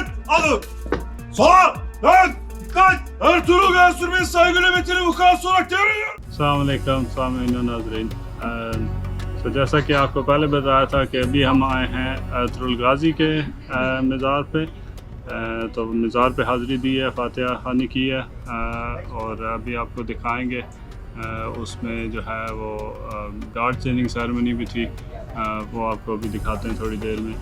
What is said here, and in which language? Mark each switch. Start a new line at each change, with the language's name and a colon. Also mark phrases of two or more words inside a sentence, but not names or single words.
Turkish: alın. Sola, dön, dikkat. Ertugrul Gazi Mosque saygı nöbetini vukuat olarak devrediyor.
Hindi: अस्सलाम वालेकुम नाज़रीन। तो जैसा कि आपको पहले बताया था कि अभी हम आए हैं अर्तुगरुल गाजी के मज़ार पे। तो मज़ार पे हाज़िरी दी है, फातिहा खानी की है और अभी आपको दिखाएंगे। उसमें जो है वो
English: guard changing ceremony
Hindi: भी थी, वो आपको अभी दिखाते हैं थोड़ी देर में।